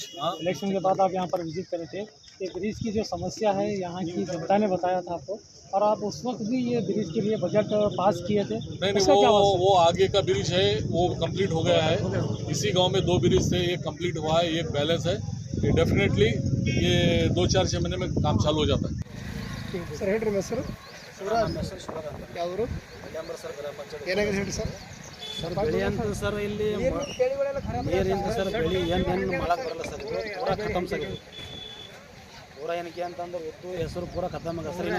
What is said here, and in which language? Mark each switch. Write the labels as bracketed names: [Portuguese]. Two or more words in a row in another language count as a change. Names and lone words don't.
[Hindi] इलेक्शन के बाद आप यहाँ पर विजिट करे थे. ये ब्रिज की जो समस्या है यहाँ की जनता ने बताया था आपको, और आप उस वक्त भी ये ब्रिज के लिए बजट पास किए थे. नहीं, वो आगे का ब्रिज है, वो कंप्लीट हो गया है. इसी गांव में 2 ब्रिज थे, एक कंप्लीट हुआ है, एक बैलेंस है. ये डेफिनेटली ये 2-4-6 महीने में काम चालू हो जाता है. [Kannada] सर ಹೇಳ್ರಿ ಹೆಸರು? ಯಾವರು? ಏನಾಗಿದೆ ಹೇಳಿ ಸರ್. ಸರ್ ಬೆಳೆ ಅಂತ ಸರ್ ಇಲ್ಲಿ ನೀರಿಂದ ಸರ್ ಬೆಳೆ ಏನು ಮಾಡಕ್ಕೆ ಬರಲ್ಲ ಸರ್. ಪೂರಾ ಖತಮ್ ಸರ್. ಪೂರಾ ಏನಕ್ಕೆ ಅಂತಂದ್ರೆ ಒತ್ತು ಹೆಸರು ಪೂರಾ ಖತಮ್ ಆಗ ಸರ್.